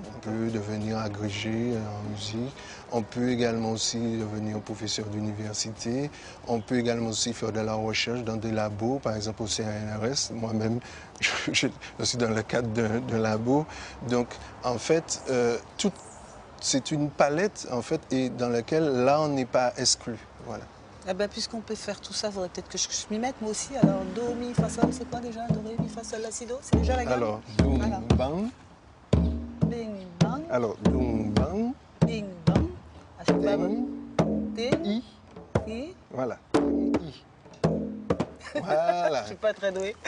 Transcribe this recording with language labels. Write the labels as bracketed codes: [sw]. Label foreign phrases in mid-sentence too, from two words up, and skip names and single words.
[fr] On peut devenir agrégé en musique, on peut également aussi devenir professeur d'université, on peut également aussi faire de la recherche dans des labos, par exemple au CNRS. Moi-même, je suis dans le cadre d'un labo. Donc, en fait, c'est une palette en fait, et dans laquelle là, on n'est pas exclu. Voilà. Eh ben, puisqu'on peut faire tout ça, il faudrait peut-être que je m'y mette moi aussi. Alors, do, mi, fa, sol, c'est quoi déjà? Do, ré, mi, fa, sol, la, si, do? C'est déjà la gamme? Alors, doum, bang. Bing, bang. Alors, doum, bang. Bing, bang. Ah, je suis pas bonne. I. I. Voilà. I. Voilà. Je suis pas très douée.